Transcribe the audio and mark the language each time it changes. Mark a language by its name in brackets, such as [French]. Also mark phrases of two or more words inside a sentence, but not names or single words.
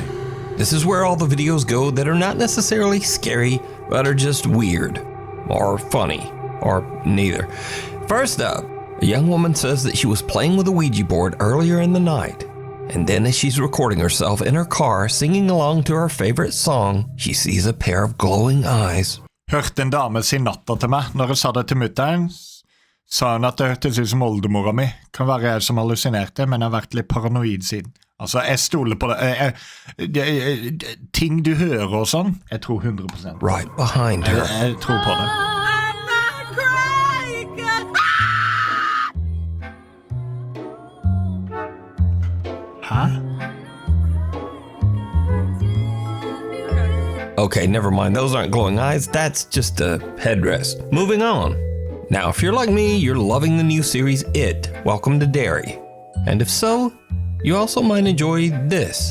[English] This is where all the videos go that are not necessarily scary, but are just weird, or funny, or neither. First up, a young woman says that she was playing with a Ouija board earlier in the night, and then as she's recording herself in her car singing along to her favorite song, she sees a pair of glowing eyes. [Norwegian] Hørte en dame si natta til meg. Når jeg sa det til mutteren, sa hun at det hørtes ut som oldemora mi. Kan være jeg som hallusinerte, men jeg har vært litt paranoid siden. Altså, jeg stoler på det. Ting du hører og sånn, jeg tror 100%. [English] Right behind her. [Norwegian] Jeg tror på det. Hæ? [English] Okay, never mind. Those aren't glowing eyes. That's just a headrest. Moving on. Now, if you're like me, you're loving the new series It, Welcome to Derry. And if so, you also might enjoy this.